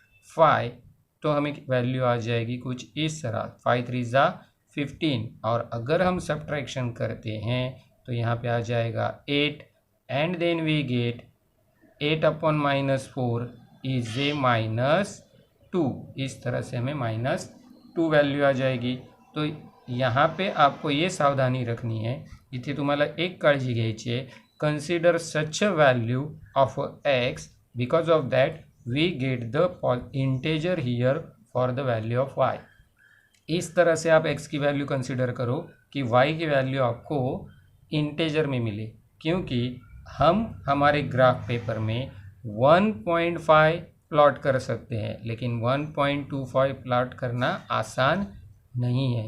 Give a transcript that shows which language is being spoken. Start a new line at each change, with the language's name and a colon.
Hindi: 5, तो हमें वैल्यू आ जाएगी कुछ इस तरह 5 3 ज़ा 15। और अगर हम सब्ट्रैक्शन करते हैं तो यहाँ पे आ जाएगा 8
English: And then we get 8/-4 is a -2।
Hindi: इस तरह से हमें -2 वैल्यू आ जाएगी। तो यहाँ पे आपको ये सावधानी रखनी है,
Marathi: इथे तुम्हाला एक काळजी घ्यायची आहे,
English: Consider such a value of x because of that we get the integer here for the value of y।
Hindi: इस तरह से आप x की वैल्यू कंसिडर करो कि y की वैल्यू आपको इंटेजर में मिले, क्योंकि हम हमारे ग्राफ पेपर में 1.5 प्लॉट कर सकते हैं, लेकिन 1.25 प्लॉट करना आसान नहीं है।